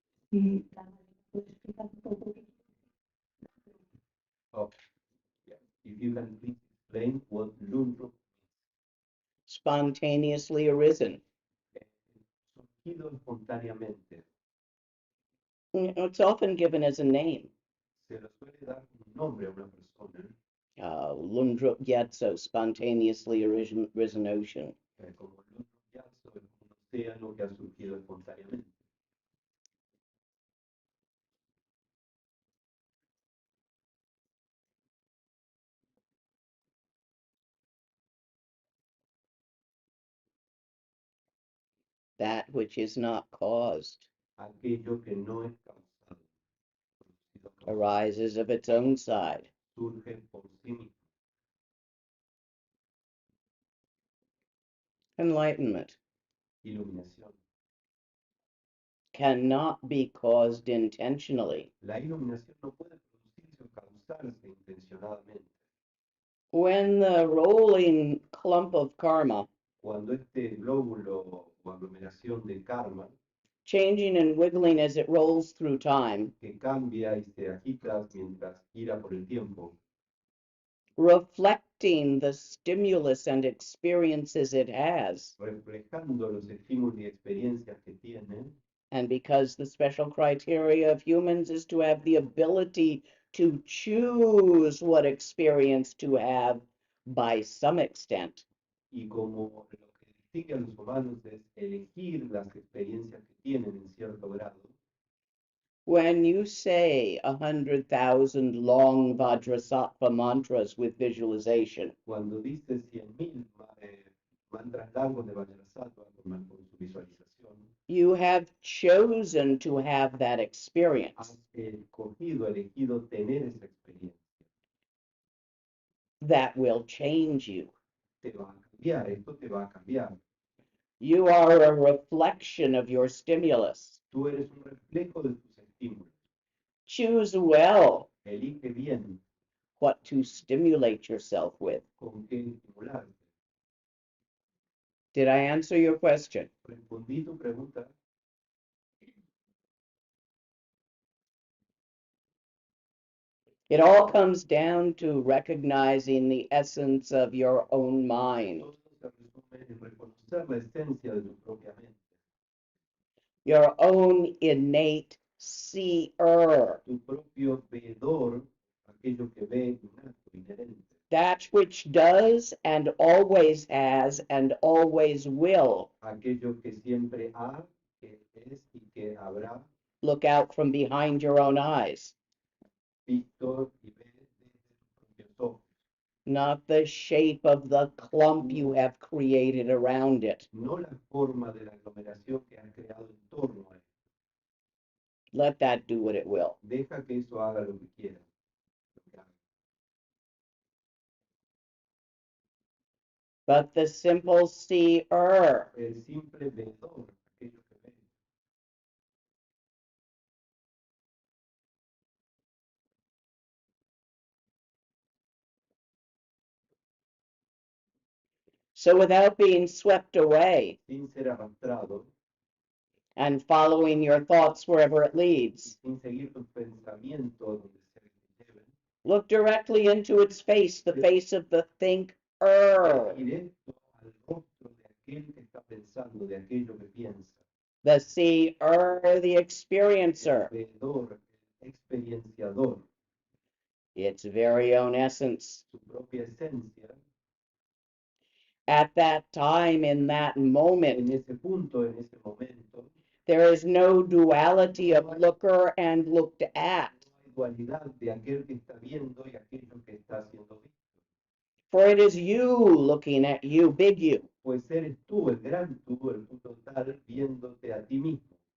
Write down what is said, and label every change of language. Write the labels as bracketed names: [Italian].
[Spanish] Sí, Lama Lena, ¿puedes explicar un poco qué [English] Oh, yeah. If you can please explain what Lundrup Spontaneously arisen. [Spanish] surgido espontáneamente. [English] It's often given as a name. [Spanish] Se le suele dar un nombre a una persona, [English] Lundrup Gyatso, spontaneously risen ocean. [Spanish] como Lundrup Gyatso, es un océano que ha surgido espontáneamente. [English] That which is not caused [Spanish] Aquello que no es causado, [English] arises of its own side. [Spanish] surge por sí mismo. [English] Enlightenment [Spanish] Iluminación. [English] cannot be caused intentionally. [Spanish] La iluminación no puede producirse o causarse intencionadamente. [English] When the rolling clump of karma, [Spanish] Cuando este glóbulo o aglomeración de karma [English] changing and wiggling as it rolls through time, [Spanish] que cambia y se agita mientras gira por el tiempo, [English] reflecting the stimulus and experiences it has, [Spanish] reflejando los estímulos y experiencias que tiene, [English] and because the special criteria of humans is to have the ability to choose what experience to have by some extent, [Spanish] y como lo que distingue a los humanos es elegir las experiencias que tienen en cierto grado, [English] when you say 100,000 long Vajrasattva mantras with visualization, [Spanish] cuando dice 100.000 mantras largos de Vajrasattva con su visualización, [English] you have chosen to have that experience. [Spanish] has elegido tener esa experiencia. [English] That will change you. [Spanish] Te va a cambiar, esto te va a cambiar. [English] You are a reflection of your stimulus. [Spanish] Tú eres un reflejo de tus estímulos. [English] Choose well [Spanish] Elige bien [English] what to stimulate yourself with. [Spanish] con qué estimularte. [English] Did I answer your question? [Spanish] Respondí tu pregunta. [English] It all comes down to recognizing the essence of your own mind, [Spanish] Todo se resume en reconocer la esencia de tu propia mente, [English] your own innate seer, [Spanish] tu propio veedor, aquello que ve innato, inherente, [English] that which does and always has and always will [Spanish] aquello que siempre ha, que es y que habrá [English] look out from behind your own eyes, [Spanish] visto y ve desde tus propios ojos. [English] not the shape of the clump you have created around it. [Spanish] No la forma de la aglomeración que has creado en torno a él. [English] Let that do what it will. [Spanish] Deja que eso haga lo que quiera. Lo que haga. [English] But the simple seer [Spanish] El simple veedor, aquello que ve, [English] so without being swept away [Spanish] sin ser arrastrado, [English] and following your thoughts wherever it leads, [Spanish] sin seguir tus pensamientos donde se te lleven, [English] look directly into its face, the face of the thinker. [Spanish] directo al rostro de aquel que está pensando, de aquello que piensa, [English] The seer, the experiencer, [Spanish] el veedor, el experienciador, [English] its very own essence. [Spanish] su propia esencia. [English] At that time, in that moment, [Spanish] En ese punto, en ese momento, [English] there is no duality of looker and looked at, [Spanish] no hay dualidad de aquel que está viendo y aquello que está siendo visto. [English] for it is you looking at you, big you, [Spanish] Pues eres tú, el gran tú, el tú total, viéndote a ti mismo,